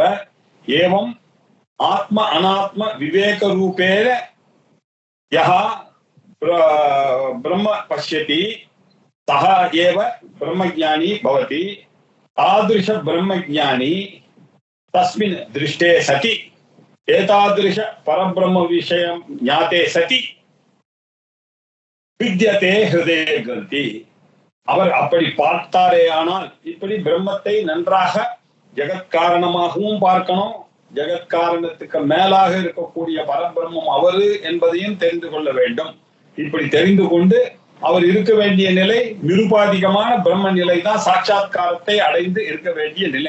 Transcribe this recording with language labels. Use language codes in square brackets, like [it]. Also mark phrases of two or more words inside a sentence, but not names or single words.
[sa] एवं आत्म अनात्म विवेक रूपेण यः ब्रह्म पश्यति सः एव ब्रह्मज्ञानी भवति। तादृश ब्रह्मज्ञानी तस्मिन् दृष्टे सति एतादृश परब्रह्म विषयं ज्ञाते सति विद्यते हृदय ग्रंथि। [ta] அவர் அப்படி பார்த்தாரேயானால் இப்படி பிரம்மத்தை நன்றாக ஜெகத்காரணமாகவும் பார்க்கணும், ஜெகத்காரணத்துக்கு மேலாக இருக்கக்கூடிய பரபிரம்மம் அவரு என்பதையும் தெரிந்து கொள்ள வேண்டும். இப்படி தெரிந்து கொண்டு அவர் இருக்க வேண்டிய நிலை நிருபாதிகமான பிரம்ம நிலை தான், சாட்சாத்காரத்தை அடைந்து இருக்க வேண்டிய நிலை.